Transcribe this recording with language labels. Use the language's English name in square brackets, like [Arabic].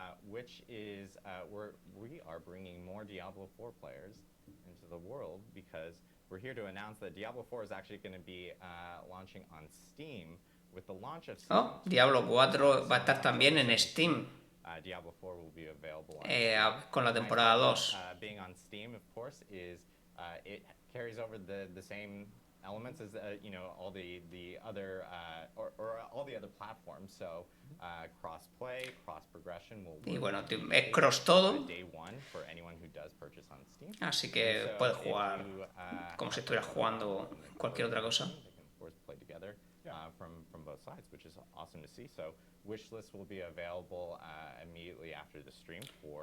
[English] Which is we are bringing more Diablo 4 players into the world because we're here to announce that Diablo 4 is actually going to be launching on Steam with the launch of Steam. [Spanish] Diablo 4 va a estar también en Steam. [English] Diablo 4 will be available [Spanish] con la temporada 2. [English] Being on Steam, of course, is it carries over the same elements as all the other or all the other platforms. So cross-play, cross-progression will. [Spanish] Y bueno, es cross todo. [English] Day one for anyone who does purchase on Steam. [Spanish] Así que puedes jugar como si estuvieras jugando cualquier otra cosa. [English] They can of course play together from both sides, which is awesome to see. So wishlist will be available immediately after the stream for.